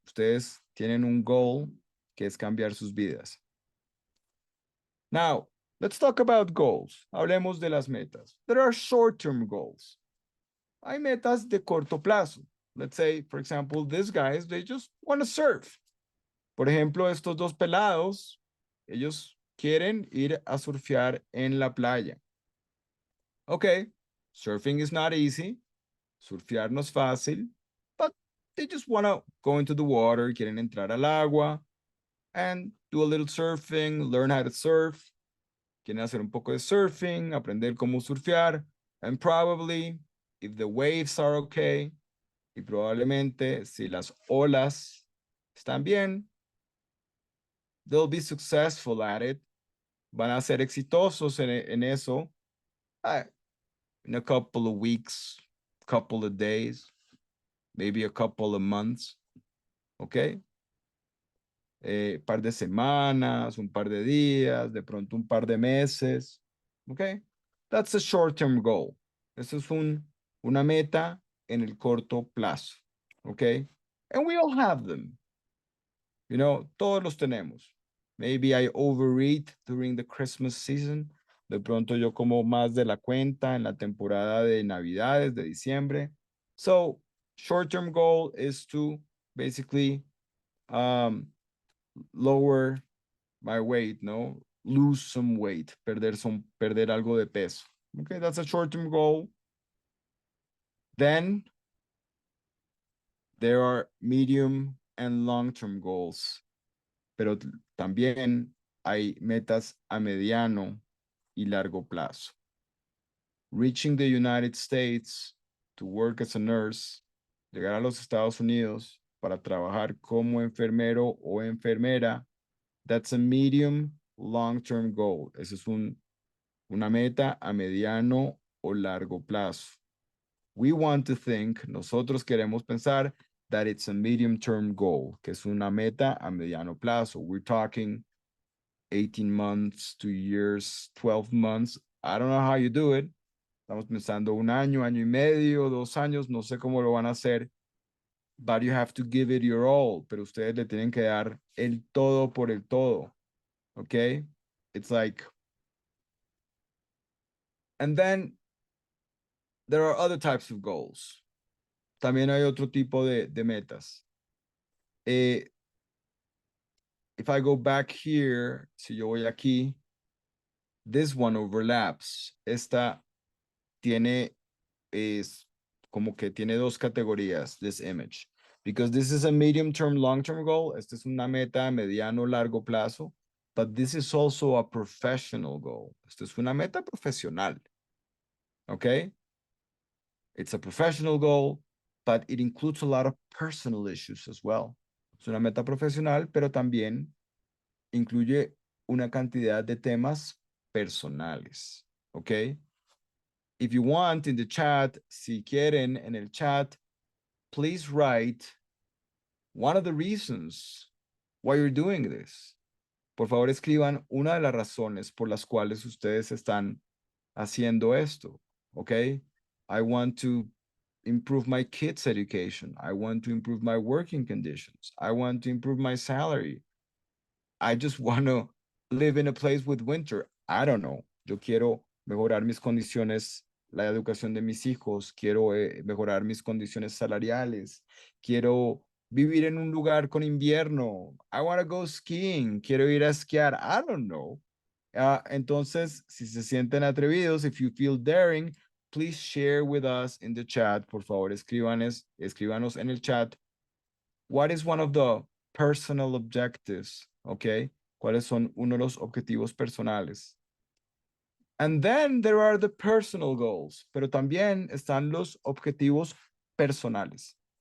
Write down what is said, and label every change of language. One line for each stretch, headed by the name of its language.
Spanish: Ustedes tienen un goal que es cambiar sus vidas.
English: Now, let's talk about goals.
Spanish: Hablemos de las metas.
English: There are short-term goals.
Spanish: Hay metas de corto plazo.
English: Let's say, for example, these guys, they just want to surf.
Spanish: Por ejemplo, estos dos pelados, ellos quieren ir a surfear en la playa.
English: Okay, surfing is not easy.
Spanish: Surfear no es fácil,
English: but they just want to go into the water,
Spanish: quieren entrar al agua
English: and do a little surfing, learn how to surf.
Spanish: Quieren hacer un poco de surfing, aprender cómo surfear,
English: and probably, if the waves are okay,
Spanish: y probablemente si las olas están bien,
English: they'll be successful at it.
Spanish: Van a ser exitosos en eso
English: in a couple of weeks, couple of days, maybe a couple of months, okay?
Spanish: Par de semanas, un par de días, de pronto un par de meses, okay?
English: That's a short-term goal.
Spanish: Eso es una meta en el corto plazo, okay?
English: And we all have them. You know,
Spanish: todos los tenemos.
English: Maybe I overeat during the Christmas season.
Spanish: De pronto yo como más de la cuenta en la temporada de Navidades, de diciembre.
English: So, short-term goal is to basically lower my weight, no? Lose some weight,
Spanish: perder algo de peso.
English: Okay, that's a short-term goal. Then there are medium and long-term goals.
Spanish: Pero también hay metas a mediano y largo plazo.
English: Reaching the United States to work as a nurse,
Spanish: llegar a los Estados Unidos para trabajar como enfermero o enfermera,
English: that's a medium long-term goal.
Spanish: Esa es una meta a mediano o largo plazo.
English: We want to think,
Spanish: nosotros queremos pensar
English: that it's a medium-term goal,
Spanish: que es una meta a mediano plazo.
English: We're talking 18 months, 2 years, 12 months. I don't know how you do it.
Spanish: Estamos pensando un año, año y medio, 2 años, no sé cómo lo van a hacer.
English: But you have to give it your all.
Spanish: Pero ustedes le tienen que dar el todo por el todo.
English: Okay? It's like, and then there are other types of goals.
Spanish: También hay otro tipo de metas.
English: If I go back here,
Spanish: si yo voy aquí,
English: this one overlaps.
Spanish: Esta tiene, es como que tiene dos categorías,
English: this image. Because this is a medium-term, long-term goal.
Spanish: Esta es una meta a mediano, largo plazo.
English: But this is also a professional goal.
Spanish: Esta es una meta profesional.
English: Okay? It's a professional goal, but it includes a lot of personal issues as well.
Spanish: Es una meta profesional, pero también incluye una cantidad de temas personales.
English: Okay? If you want in the chat,
Spanish: si quieren en el chat,
English: please write one of the reasons why you're doing this.
Spanish: Por favor, escriban una de las razones por las cuales ustedes están haciendo esto.
English: Okay? I want to improve my kids' education. I want to improve my working conditions. I want to improve my salary. I just want to live in a place with winter. I don't know.
Spanish: Yo quiero mejorar mis condiciones, la educación de mis hijos. Quiero mejorar mis condiciones salariales. Quiero vivir en un lugar con invierno.
English: I want to go skiing.
Spanish: Quiero ir a esquiar.
English: I don't know.
Spanish: Entonces, si se sienten atrevidos,
English: if you feel daring, please share with us in the chat.
Spanish: Por favor, escríbanos en el chat.
English: What is one of the personal objectives? Okay.
Spanish: ¿Cuáles son uno de los objetivos personales?
English: And then there are the personal goals,
Spanish: pero también están los objetivos personales.